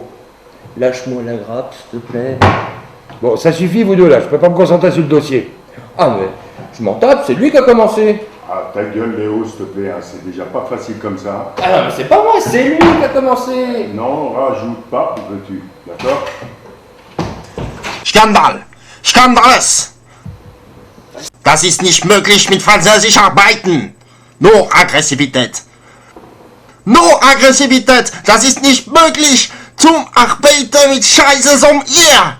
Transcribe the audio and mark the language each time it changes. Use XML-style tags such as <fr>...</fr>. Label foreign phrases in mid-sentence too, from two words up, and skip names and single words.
<fr>Lâche-moi la grappe, s'il te plaît. Bon, ça suffit vous deux là, je peux pas me concentrer sur le dossier. Ah mais, je m'en tape, c'est lui qui a commencé. Ah, ta gueule, Léo, s'il te plaît, hein, c'est déjà pas facile comme ça. Ah non, mais c'est pas moi, c'est lui qui a commencé. Non, rajoute pas, veux-tu, d'accord?</fr> <de>Skandal! Skandalös! Das ist nicht möglich mit Französisch arbeiten! Nur Aggressivität! Nur Aggressivität! Das ist nicht möglich zum Arbeiten mit Scheiße som ihr!</de>